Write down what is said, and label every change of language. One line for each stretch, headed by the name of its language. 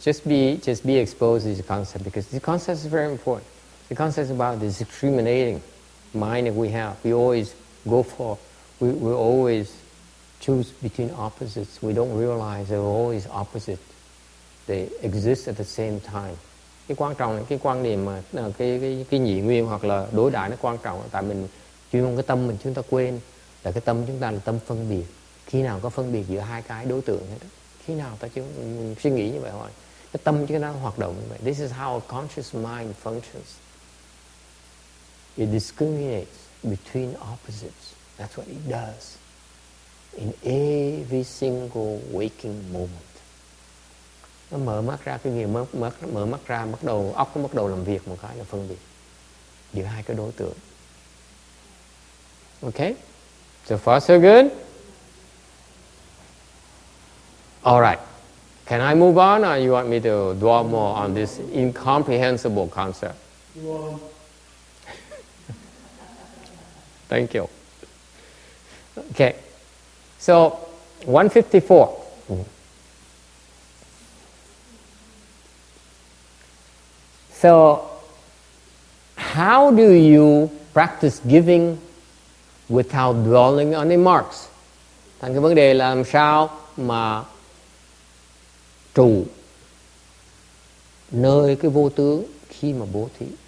English: Just be exposed to the concept because the concept is very important. The concept is about this discriminating mind that we have. We always go for, we always choose between opposites. We don't realize they're always opposite. They exist at the same time.
Vietnamese: Cái quan trọng là cái quan niệm mà cái nhị nguyên hoặc là đối đãi nó quan trọng là tại mình chuyên cái tâm mình chúng ta quên là cái tâm chúng ta là tâm phân biệt. Khi nào có phân biệt giữa hai cái đối tượng hết đó? Khi nào ta chưa suy nghĩ như vậy hỏi cái tâm chúng ta hoạt động như vậy.
English: This is how a conscious mind functions. It discriminates between opposites. That's what it does in every single waking moment.
Vietnamese: Nó mở mắt ra, cái gì mở mắt ra, bắt đầu óc nó bắt đầu làm việc một cái là phân biệt giữa hai cái đối tượng.
English: Okay? So far so good? All right. Can I move on or you want me to dwell more on this incomprehensible concept? Thank you. Okay. So, 154. So, how do you practice giving without dwelling on the marks?
Vietnamese: Thành cái vấn đề là làm sao mà trụ nơi cái vô tướng khi mà bố thí.